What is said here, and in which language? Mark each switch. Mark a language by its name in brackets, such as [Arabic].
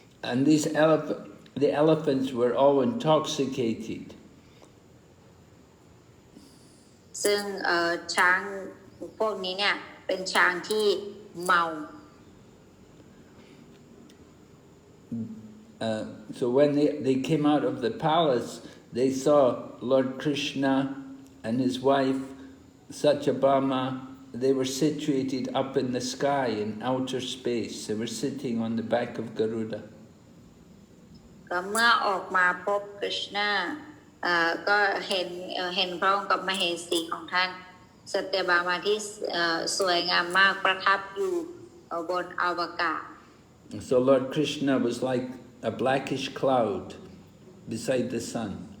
[English] And the elephants were all intoxicated. [Thai] ซึ่งช้างพวกนี้เนี่ยเป็นช้างที่เมา [English] So when they came out of the palace, they saw Lord Krishna and his wife Satyabhama. They were situated up in the sky in outer space. They were sitting on the back of Garuda. [Thai] ก็เมื่อออกมาพบกฤษณะก็เห็นพระองค์กับมเหสีของท่าน สัตยบามาที่สวยงามมากประทับอยู่บนอวกาศ [English] So Lord Krishna was like a blackish cloud beside the sun.